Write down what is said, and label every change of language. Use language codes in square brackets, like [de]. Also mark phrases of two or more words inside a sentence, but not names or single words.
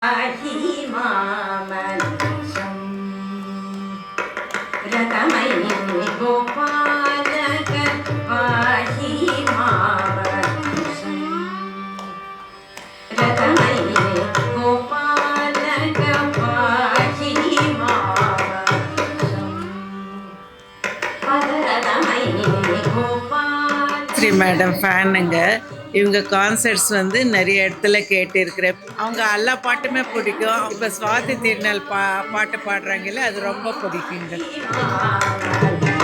[sa] पाहि मामनिशम् रतमयि गोपालक पाहि मामनिशम् रतमयि गोपालक पाहि मामनिशम् रतमयि गोपाल [ta] ஸ்ரீ மேடம் ஃபேனுங்க. இவங்க கான்சர்ட்ஸ் வந்து நிறைய இடத்துல கேட்டிருக்கிறேன். அவங்க எல்லா பாட்டுமே பிடிக்கும். இப்போ சுவாதி திருநாள் பாட்டு பாடுறாங்கல்ல, அது ரொம்ப பிடிக்குங்க.